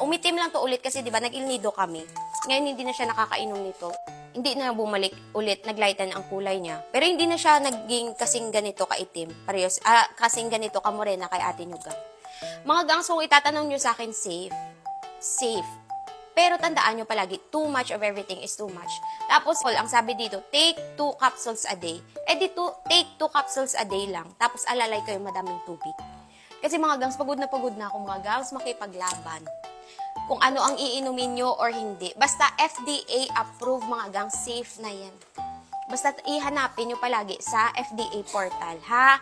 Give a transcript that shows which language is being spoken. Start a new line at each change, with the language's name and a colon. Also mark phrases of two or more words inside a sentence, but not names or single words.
Filipino: Umitim lang to ulit kasi 'di ba nag-ilnido kami. Ngayon hindi na siya nakakainom nito. Hindi na bumalik ulit, naglighten ang kulay niya. Pero hindi na siya naging kasing ganito kaitim. Parehas kasing ganito kamorena kay Ate Nyuga. Mga gangs, kung itatanong niyo sa akin, safe. Safe. Pero tandaan niyo palagi,
English: too much of everything is too much.
Filipino: Tapos, ang sabi dito,
English: take 2 capsules a day. Take 2 capsules a day lang.
Filipino: Tapos, alalay kayo madaming tubig. Kasi mga gangs, pagod na ako, mga gangs, makipaglaban. Kung ano ang iinumin nyo or hindi. Basta
English: FDA approved,
Filipino: mga gangs, safe na yan. Basta ihanapin nyo palagi sa
English: FDA portal,
Filipino: ha?